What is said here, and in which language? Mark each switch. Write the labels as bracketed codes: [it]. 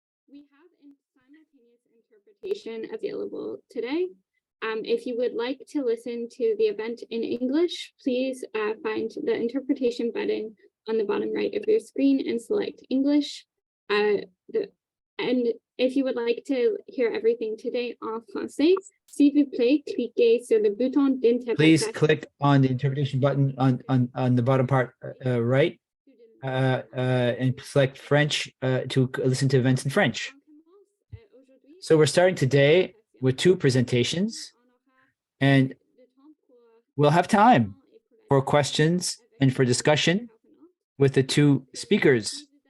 [en] We have simultaneous interpretation available today. If you would like to listen to the event in English, please find the interpretation button on the bottom right of your screen and select English. And if you would like to hear everything today [fr] en français, s'il vous plaît, cliquez sur le bouton d'interprétation. [en] Please click on the interpretation button on the bottom part right and select French to listen to events in French. So we're starting today with two presentations, and we'll have time for questions and for discussion with the two speakers.